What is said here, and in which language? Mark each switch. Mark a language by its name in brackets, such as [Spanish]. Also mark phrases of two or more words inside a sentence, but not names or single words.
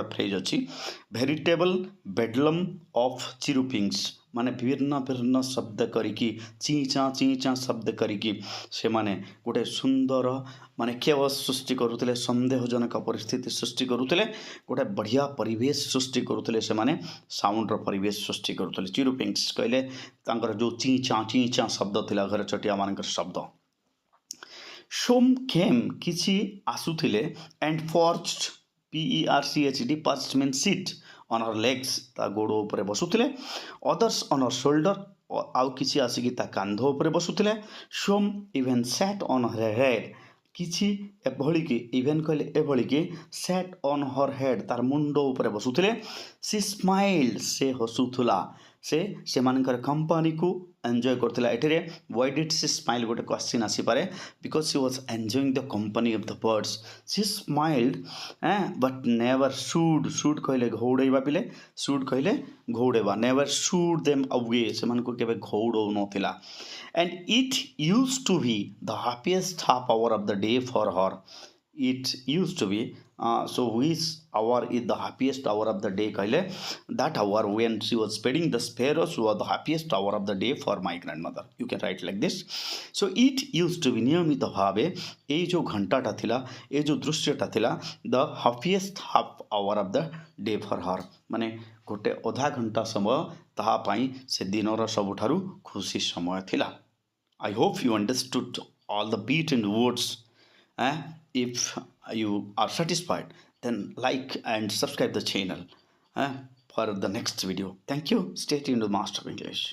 [Odia] ଫ୍ରେଜ୍ ଅଛି [English] veritable bedlam of chirrupings [Odia] ମାନେ ବିଭିନ୍ନ ଶବ୍ଦ କରିକି ଚିଁ ଚାଁ ଶବ୍ଦ କରିକି ସେମାନେ ଗୋଟେ ସୁନ୍ଦର ମାନେ କେବଳ ସୃଷ୍ଟି କରୁଥିଲେ ସନ୍ଦେହଜନକ ପରିସ୍ଥିତି ସୃଷ୍ଟି କରୁଥିଲେ ଗୋଟେ ବଢ଼ିଆ ପରିବେଶ ସୃଷ୍ଟି କରୁଥିଲେ ସେମାନେ ସାଉଣ୍ଡର ପରିବେଶ ସୃଷ୍ଟି କରୁଥିଲେ ଚିରୁପିଙ୍ଗସ୍ କହିଲେ ତାଙ୍କର ଯେଉଁ ଚିଁ ଚାଁ ଶବ୍ଦ ଥିଲା ଘର ଚଟିଆମାନଙ୍କର ଶବ୍ଦ ସୋମ୍ ଖେମ୍ କିଛି ଆସୁଥିଲେ [English] and perched [Odia] PERCHD [English] perched mean sit on her legs [Odia] ତା ଗୋଡ଼ ଉପରେ ବସୁଥିଲେ [English] others on her shoulder [Odia] ଆଉ କିଛି ଆସିକି ତା କାନ୍ଧ ଉପରେ ବସୁଥିଲେ [English] some even sat on her head [Odia] କିଛି ଏଭଳିକି ଇଭେନ୍ କହିଲେ ଏଭଳିକି [English] sat on her head [Odia] ତାର ମୁଣ୍ଡ ଉପରେ ବସୁଥିଲେ [English] she smiled [Odia] ସେ ହସୁଥିଲା ସେ ସେମାନଙ୍କର କମ୍ପାନୀକୁ ଏନ୍ଜୟ କରୁଥିଲା ଏଠାରେ [English] why did she smile [Odia] ଗୋଟେ କ୍ୱେଶ୍ଚିନ୍ ଆସିପାରେ [English] because she was enjoying the company of the birds she smiled but never should [Odia] କହିଲେ ଘଉଡ଼େଇବା ପିଲେ [English] should [Odia] କହିଲେ ଘଉଡ଼େଇବା [English] never should them away [Odia] ସେମାନଙ୍କୁ କେବେ ଘଉଡ଼ଉ ନଥିଲା [English] and it used to be the happiest half hour of the day for her it used to be so which hour is the happiest hour of the day କହିଲେ that hour when she was feeding the sparrows was the happiest hour of the day for my grandmother you can write like this so it used to be [Odia] ନିୟମିତ ଭାବେ ଏଇ ଯେଉଁ ଘଣ୍ଟାଟା ଥିଲା ଏଇ ଯେଉଁ ଦୃଶ୍ୟଟା ଥିଲା [English] the happiest half hour of the day for her [Odia] ମାନେ ଗୋଟେ ଅଧା ଘଣ୍ଟା ସମୟ ତାହା ପାଇଁ ସେ ଦିନର ସବୁଠାରୁ ଖୁସି ସମୟ ଥିଲା [English] I hope you understood all the beat and words if you are satisfied then like and subscribe the channel for the next video thank you stay tuned to Master of English